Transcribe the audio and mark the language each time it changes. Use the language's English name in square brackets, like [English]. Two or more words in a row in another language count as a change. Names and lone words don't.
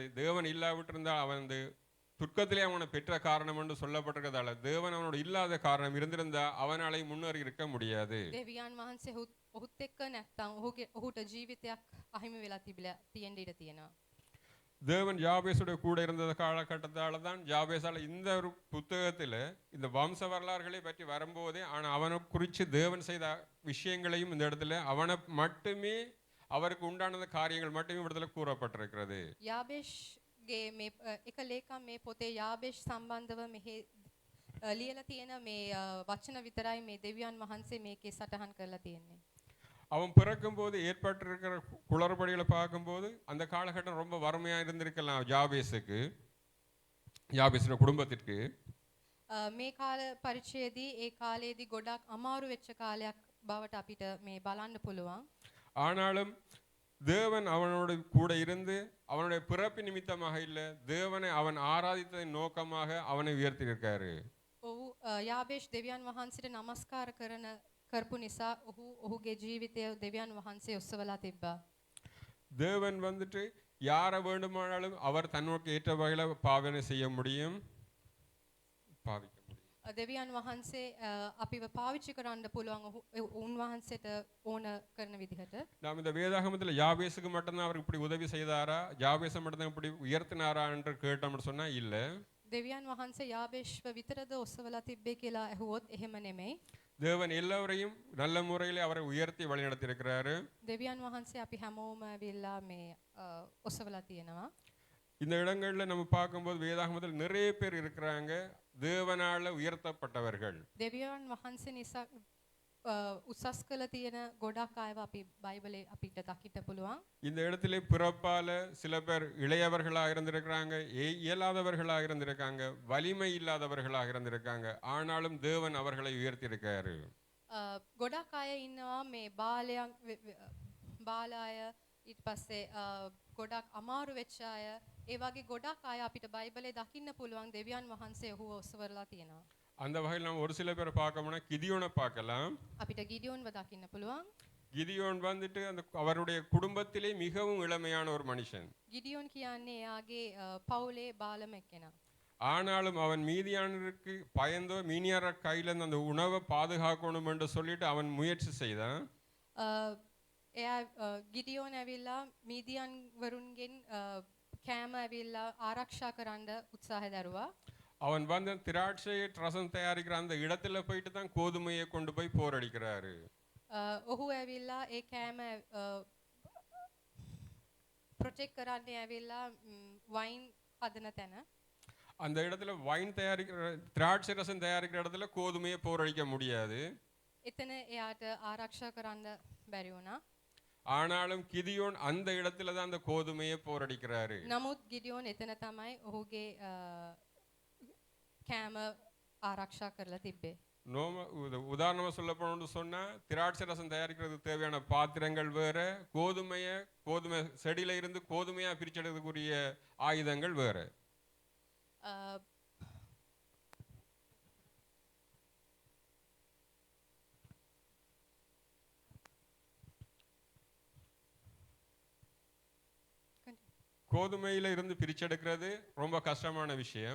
[Tamil] தேவன் இல்லாவிட்டிருந்தால் அவன் அந்த துக்கத்திலே அவனை பெற்ற காரணம் என்று சொல்லப்பட்டிருக்கிறதால தேவன் அவனோட இல்லாத காரணம் இருந்திருந்தா அவனாலே முன்னேறி இருக்க முடியாது. [Sinhala] දෙවියන් වහන්සේ ඔහුත් එක්ක නැත්තම් ඔහුට ජීවිතයක් අහිමි වෙලා තියෙන්න ඉඩ තියෙනවා. [Tamil] தேவன் யாபேசுடைய கூட இருந்த காலகட்டத்தால தான் யாபேசால இந்த ஒரு புத்தகத்துல இந்த வம்ச வரலாறுகளை பற்றி வரும்போதே ஆனா அவனை குறித்து தேவன் செய்த விஷயங்களையும் இந்த இடத்துல அவனை மட்டுமே அவருக்கு உண்டான காரியங்கள் மட்டுமே இடத்துல கூறப்பட்டிருக்கிறது. [Sinhala] යාබේෂ්ගේ මේ එක ලේකම් මේ පොතේ යාබේෂ් සම්බන්ධව මෙහි ලියලා තියෙන මේ වචන විතරයි මේ දෙවියන් වහන්සේ මේකේ සටහන් කරලා තියෙන්නේ. [Tamil] அவன் பிறக்கும்போது ஏற்பட்டிருக்கிற குளறுபடிகளை பார்க்கும்போது அந்த காலகட்டம் ரொம்ப வறுமையாக இருந்திருக்கலாம் யாபேசுக்கு, யாபேசின் குடும்பத்திற்கு. [Sinhala] මේ කාල පරිච්ඡේදයේ ඒ කාලයේදී ගොඩක් අමාරු වෙච්ච කාලයක් බවට අපිට මේ බලන්න පුළුවන්. [Tamil] ஆனாலும் தேவன் அவனோடு கூட இருந்து அவனுடைய பிறப்பு நிமித்தமாக இல்லை, தேவனை அவன் ஆராதித்ததின் நோக்கமாக அவனை உயர்த்தியிருக்காரு. [Sinhala] ඔහු යාබේෂ් දෙවියන් වහන්සේට নমස්කාර කරපු නිසා ඔහුගේ ජීවිතය දෙවියන් වහන්සේ ඔස්සවලා තිබ්බා. [Tamil] தேவன் வந்துட்டு யாரை வேண்டுமானாலும் அவர் தன்னோக்கு ஏற்ற வகையில் பாவனை செய்ய முடியும், பாவிக்க முடியும். [Sinhala] දෙවියන් වහන්සේ අපිව පාවිච්චි කරන්න පුළුවන් උන්වහන්සේට ඕන කරන විදිහට. [Tamil] நாம் இந்த வேதாகமத்தில் யாபேசுக்கு மட்டும்தான் அவர் இப்படி உதவி செய்தாரா, யாபேசை மட்டும்தான் இப்படி உயர்த்தினாரா என்று கேட்டோம்னு சொன்னா இல்லை. [Sinhala] දෙවියන් වහන්සේ යාබේෂ්ව විතරද ඔස්සවලා තිබ්බේ කියලා ඇහුවොත් එහෙම නෙමෙයි. [Tamil] தேவன் எல்லோரையும் நல்ல முறையில் அவரை உயர்த்தி வழிநடத்தி இருக்கிறாரு. [Sinhala] දෙවියන් වහන්සේ අපි හැමෝම ඇවිල්ලා මේ ඔස්සවලා තියෙනවා. [Tamil] இந்த இடங்கள்ல நம்ம பார்க்கும்போது வேதாகமத்தில் நிறைய பேர் இருக்கிறாங்க தேவனால உயர்த்தப்பட்டவர்கள். [Sinhala] දෙවියන් වහන්සේ නිසා උසස් කළ තියෙන ගොඩක් අයව අපි බයිබලේ අපිට දකින්න පුළුවන්. [Tamil] இந்த இடத்திலே பிறப்பால சில பேர் இளையவர்களாக இருந்திருக்கிறாங்க, இயலாதவர்களாக இருந்திருக்காங்க, வலிமை இல்லாதவர்களாக இருந்திருக்காங்க. ஆனாலும் தேவன் அவர்களை உயர்த்தி இருக்காரு. [Sinhala] ගොඩක් අය ඉන්නවා මේ බාලය ඊට පස්සේ ගොඩක් අමාරු වෙච්ච අය, ඒ වගේ ගොඩක් අය අපිට බයිබලේ දකින්න පුළුවන් දෙවියන් වහන්සේ ඔහුව ඔස්සවලා තියෙනවා. [Tamil] அந்த வகையில் நம்ம ஒரு சில பேரை பார்க்கணும்னா கிதியோனை பார்க்கலாம். [Sinhala] අපිට ගිඩියෝන්ව දකින්න පුළුවන්. [Tamil] கிதியோன் வந்துட்டு அந்த அவருடைய குடும்பத்திலே மிகவும் இளமையான ஒரு மனுஷன். [Sinhala] ගිඩියෝන් කියන්නේ එයාගේ පවුලේ බාලම එක්කෙනා. [Tamil] ஆனாலும் அவன் மீதியானருக்கு பயந்தோ மீனியார கையில அந்த உணவை பாதுகாக்கணும் என்று சொல்லிட்டு அவன் முயற்சி செய்தான். [Sinhala] එයා ගිඩියෝන් ඇවිල්ලා මීදියන් වරුන්ගෙන් කෑම ඇවිල්ලා ආරක්ෂා කරන්න උත්සාහ දරුවා. [Tamil] அவன் வந்து திராட்சை ரசம் தயாரிக்கிற அந்த இடத்துல போயிட்டு தான் கோதுமையை கொண்டு போய் போரடிக்கிறாரு. [Sinhala] ඔහු ඇවිල්ලා ඒ කෑම ප්‍රොටෙක්ට් කරන්න ඇවිල්ලා වයින් හදන තැන. [Tamil] அந்த இடத்துல வைன் தயாரிக்கிற திராட்சை ரசம் தயாரிக்கிற இடத்துல கோதுமையை போரடிக்க முடியாது. [Sinhala] එතන එයාට ආරක්ෂා කරන්න බැරි වුණා. [Tamil] ஆனாலும் கிதியோன் அந்த இடத்துல தான் அந்த கோதுமையை போரடிக்கிறாரு. [Sinhala] නමුත් ගිඩියෝන් එතන තමයි ඔහුගේ කෑම ආරක්ෂා කරලා තිබ්බේ. [Tamil] உதாரணமா சொல்ல போனோம்னு சொன்னா திராட்சை ரசம் தயாரிக்கிறதுக்கு தேவையான பாத்திரங்கள் வேற, கோதுமை செடியில இருந்து கோதுமையா பிரிச்செடுக்கக்கூடிய ஆயுதங்கள் வேற. கோதுமையில இருந்து பிரிச்செடுக்கிறது ரொம்ப கஷ்டமான விஷயம்.